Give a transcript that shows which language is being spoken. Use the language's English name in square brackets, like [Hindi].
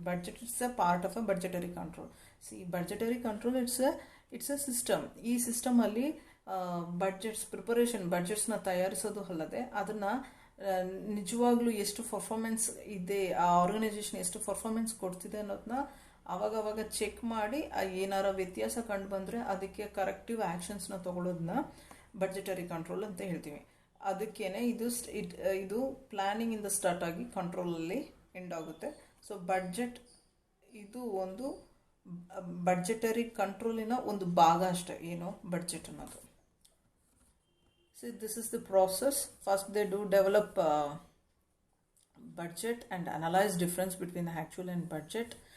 [English] Budget is a part of a budgetary control. See, budgetary control it's a system. [Kannada] ಈ system ಅಲ್ಲಿ budgets preparation ಬಡ್ಜೆಟ್ಸ್ನ ತಯಾರಿಸೋದು ಅಲ್ಲದೆ ಅದನ್ನ ನಿಜವಾಗ್ಲೂ ಎಷ್ಟು ಪರ್ಫಾರ್ಮೆನ್ಸ್ ಇದೆ, ಆ ಆರ್ಗನೈಸೇಷನ್ ಎಷ್ಟು ಪರ್ಫಾರ್ಮೆನ್ಸ್ ಕೊಡ್ತಿದೆ ಅನ್ನೋದನ್ನ ಅವಾಗ ಚೆಕ್ ಮಾಡಿ ಏನಾರ ವ್ಯತ್ಯಾಸ ಕಂಡು ಬಂದರೆ ಅದಕ್ಕೆ ಕರೆಕ್ಟಿವ್ ಆ್ಯಕ್ಷನ್ಸ್ನ ತಗೊಳ್ಳೋದನ್ನ ಬಡ್ಜೆಟರಿ ಕಂಟ್ರೋಲ್ ಅಂತ ಹೇಳ್ತೀವಿ. ಅದಕ್ಕೇನೆ ಇದು ಪ್ಲಾನಿಂಗ್ ಇಂದ ಸ್ಟಾರ್ಟ್ ಆಗಿ ಕಂಟ್ರೋಲಲ್ಲಿ ಎಂಡ್ ಆಗುತ್ತೆ. ಸೊ ಬಡ್ಜೆಟ್ ಇದು ಒಂದು ಬಡ್ಜೆಟರಿ ಕಂಟ್ರೋಲಿನ ಒಂದು ಭಾಗ ಅಷ್ಟೇ. ಏನು ಬಡ್ಜೆಟ್ ಅನ್ನೋದು. [English] So this is the process. First they do develop budget and analyze difference between the actual and budget.